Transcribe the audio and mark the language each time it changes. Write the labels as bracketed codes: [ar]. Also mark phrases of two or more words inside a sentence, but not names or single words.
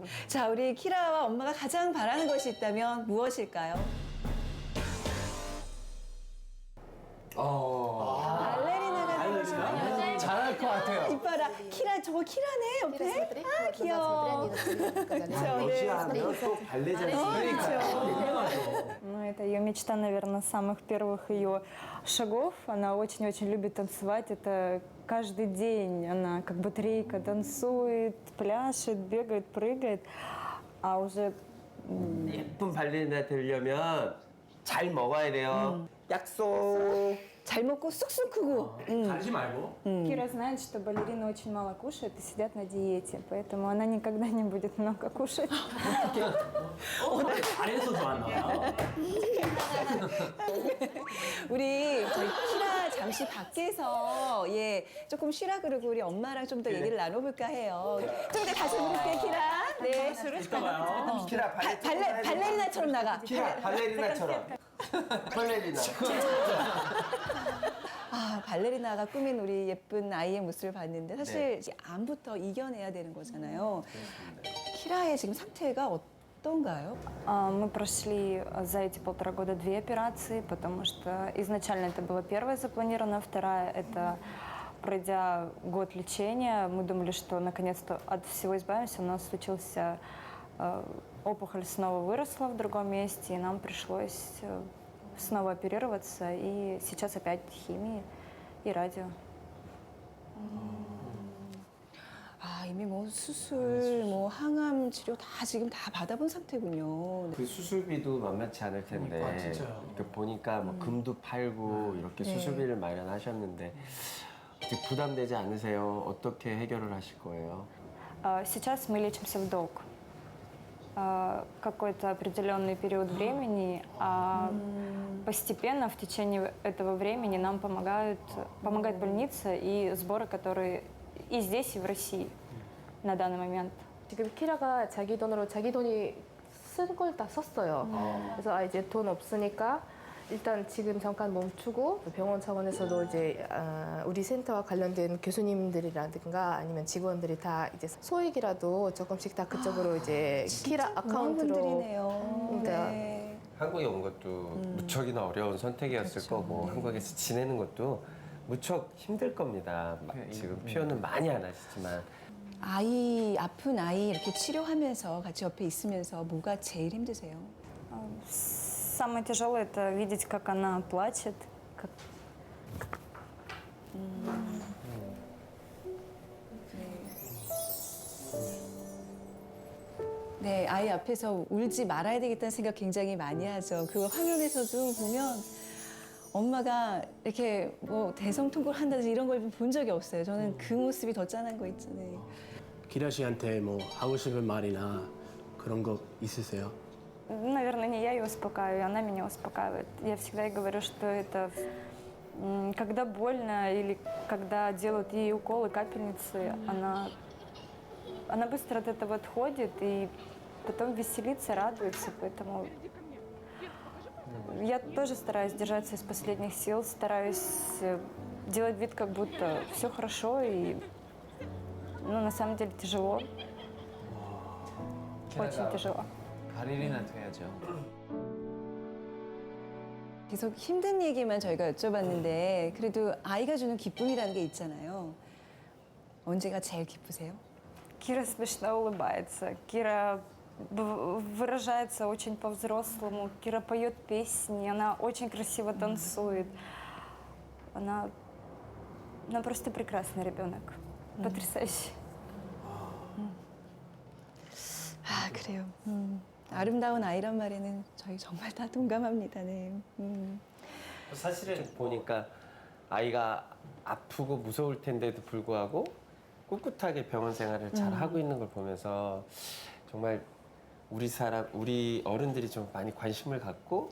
[ko] 자, 우리 키라와 엄마가 가장 바라는 것이 있다면 무엇일까요? 발레리나가 되고 싶어요. 잘할 것 같아요. 이뻐라. 키라 저거 키라네 옆에. 아 귀여워. 러시아하면 또 발레잖아요. [ru] Ну, это ее мечта, наверное, с самых первых ее шагов. Она очень-очень любит танцевать. Это каждый день она как батарейка танцует, пляшет, бегает, прыгает. А уже [ko] 예쁜 발레리나 되려면 잘 먹어야 돼요. 약속. 잘 먹고 쑥쑥 크고. 가지 말고. [ru] Кира знает, что балерины очень мало кушают и сидят на диете, поэтому она никогда не будет много кушать. [ko] 잘해서 좋았나 봐요. 우리 저희 키라 잠시 밖에서 예 조금 쉬라 그러고 우리 엄마랑 좀 더 얘기를 나눠볼까 해요. 좀 이따 다시 부를게 키라. 네. 이따 봐요. 키라 발레리나처럼 나가. 키라 발레리나처럼. 발레리나. 아 발레리나가 꾸민 우리 예쁜 아이의 모습을 봤는데 사실 이제 암부터 이겨내야 되는 거잖아요. 키라의 지금 상태가 어떤가요? [ru] Мы прошли за эти 1,5 года 2 операции, потому что изначально это была первая запланирована, вторая это пройдя год лечения, мы думали, что наконец-то от всего избавимся, но случился опухоль снова выросла в другом месте, и нам пришлось снова оперироваться, и сейчас опять химии и радио. [ko] 아 이미 뭐 수술, 뭐 항암 치료 다 지금 다 받아본 상태군요. 그 수술비도 만만치 않을 텐데. 아, 진짜요? 이렇게 보니까 뭐 금도 팔고 이렇게 수술비를 마련하셨는데 이제 부담되지 않으세요? 어떻게 해결을 하실 거예요? [ru] Сейчас мы лечимся в долг. Какой-то определенный период времени, а постепенно в течение этого времени нам помогает больница и сборы, которые и здесь, и в России на данный момент. [ko] 지금 키라가 자기 돈으로 자기 돈이 쓴 걸 다 썼어요. 그래서 이제 돈 없으니까 일단 지금 잠깐 멈추고 병원 차원에서도 이제 우리 센터와 관련된 교수님들이라든가 아니면 직원들이 다 이제 소액이라도 조금씩 다 그쪽으로 이제 키라 아카운트로 분들이네요. 그러니까 네. 한국에 온 것도 무척이나 어려운 선택이었을 거고 한국에서 지내는 것도 무척 힘들 겁니다. 지금 표현은 많이 안 하시지만 아이 아픈 아이 이렇게 치료하면서 같이 옆에 있으면서 뭐가 제일 힘드세요? [ru] Самое тяжелое это видеть, как она плачет. [ko] 네, 아이 앞에서 울지 말아야 되겠다는 생각 굉장히 많이 하죠. 그 화면에서도 보면 엄마가 이렇게 뭐 대성통곡을 한다든지 이런 걸 본 적이 없어요. 저는 그 모습이 더 짠한 거 있잖아요. 기라 씨한테 뭐 하고 싶은 말이나 그런 거 있으세요? [ru] Наверное, не я ее успокаиваю, она меня успокаивает. Я всегда ей говорю, что это когда больно или когда делают ей уколы, капельницы, она быстро от этого отходит и потом веселится, радуется. Поэтому я тоже стараюсь держаться из последних сил, стараюсь делать вид, как будто все хорошо. И, на самом деле тяжело. Очень тяжело. [ko] 발레리나 돼야죠. 계속 힘든 얘기만 저희가 여쭤봤는데 그래도 아이가 주는 기쁨이라는 게 있잖아요. 언제가 제일 기쁘세요? [ru] Кира смешно улыбается. Кира выражается очень по-взрослому. Кира поет песни, она очень красиво танцует. Она просто прекрасный ребенок. Потрясающий. [ko] 아 그래요. 아름다운 아이란 말에는 저희 정말 다 동감합니다. 네. 사실은 보니까 아이가 아프고 무서울 텐데도 불구하고 꿋꿋하게 병원 생활을 잘 하고 있는 걸 보면서 정말 우리 어른들이 좀 많이 관심을 갖고